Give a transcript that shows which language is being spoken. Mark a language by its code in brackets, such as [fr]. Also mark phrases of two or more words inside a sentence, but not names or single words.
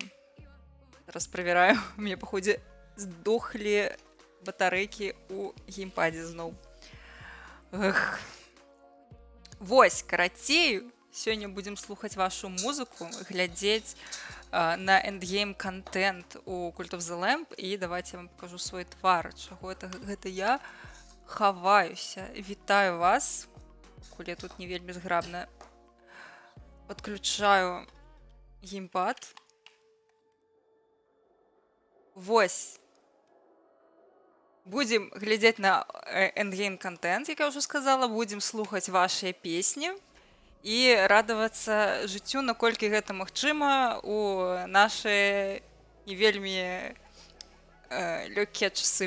[be] Зараз правяраю, у мяне, паходзе, здохлі батарэйкі ў геймпадзе зноў. Эх. Вось, карацей, сёння будзем слухаць вашу музыку, глядзець на эндгейм-кантэнт у Cult of the Lamb, і [ru] давайте я вам покажу [be] свой твар, чаго гэта я хаваюся. Вітаю вас, калі тут не вельмі зграбна. [ru] Подключаю геймпад. [be] Вось. Будем глядзець на эндгейм-кантэнт, як я ўжо сказала, будем слухаць вашыя песні і радавацца жыццю, наколькі гэта магчыма у нашы не вельмі лёгкія часы.